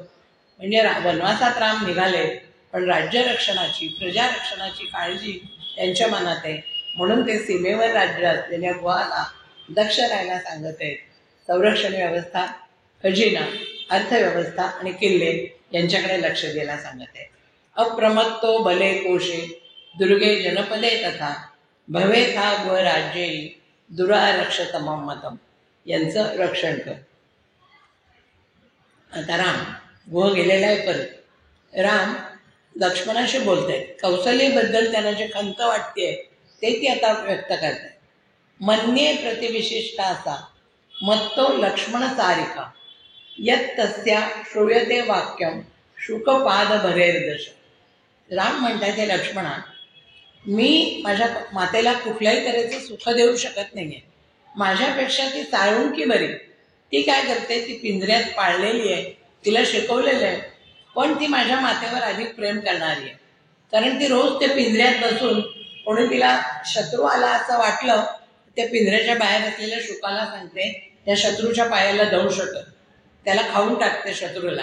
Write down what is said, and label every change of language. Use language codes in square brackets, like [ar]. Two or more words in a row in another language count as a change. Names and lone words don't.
[mr] म्हणजे वनवासात राम निघाले पण राज्यरक्षणाची प्रजारक्षणाची काळजी त्यांच्या मनात आहे. म्हणून ते सीमेवर राज्य असलेल्या गुहाला दक्ष राहायला सांगत आहेत. संरक्षण व्यवस्था, खजिना, अर्थव्यवस्था आणि किल्ले यांच्याकडे लक्ष द्यायला सांगत आहेत. [sa] अप्रमत्तो बले कोशे दुर्गे जनपदे तथा भवेथा गुह राज्ये दुरारक्षतमं मतम. [mr] यांचं रक्षण कर. आता राम गुह गेलेला आहे. परत राम लक्ष्मणाशी बोलत आहेत. कौशल्यबद्दल त्यांना जे खंत वाटते ते ती आता व्यक्त करतात. [sa] मन्ये प्रतिविशिष्टा असा मत्तो लक्ष्मण सारिका यत तस्या श्रूयते वाक्यम शुकपाद भरेर्दश. [mr] राम म्हणतात हे लक्ष्मणा, मी माझ्या मातेला कुठल्याही तऱ्हेचं सुख देऊ शकत नाहीये. माझ्यापेक्षा ती साळुंकी बरी. ती काय करते, ती पिंजऱ्यात पाळलेली आहे, तिला शिकवलेलं आहे, पण ती माझ्या मातेवर अधिक प्रेम करणारी आहे. कारण ती रोज त्या पिंजऱ्यात बसून कोणी तिला शत्रू आला असं वाटलं त्या पिंजऱ्याच्या बाहेर असलेल्या शुकाला सांगते त्या शत्रूच्या पायाला दंश, त्याला खाऊन टाकते शत्रूला.